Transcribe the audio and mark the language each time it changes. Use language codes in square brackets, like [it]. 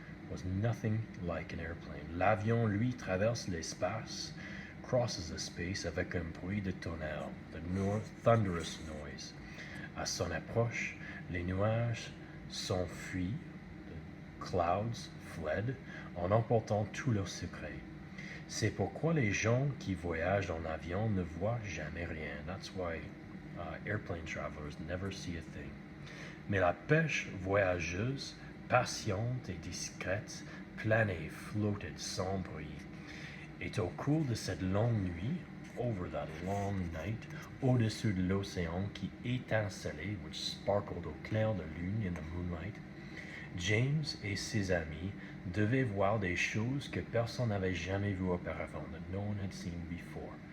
[en] Was nothing like an airplane. [fr] L'avion, lui, traverse l'espace, [en] crosses the space [fr] avec un bruit de tonnerre, [en] the thunderous noise. [fr] À son approche, les nuages s'enfuient, [en] the clouds fled, [fr] en emportant tous leurs secrets. C'est pourquoi les gens qui voyagent en avion ne voient jamais rien. [en] That's why airplane travelers never see a thing. [fr] Mais la pêche voyageuse, patiente et discrète, planait, flottait sans bruit. Et au cours de cette longue nuit, [en] over that long night, [fr] au-dessus de l'océan qui étincelait, [en] which sparkled [fr] au clair de lune [en] in the moonlight, [fr] James et ses amis devaient voir des choses que personne n'avait jamais vues auparavant, [en] that no one had seen before.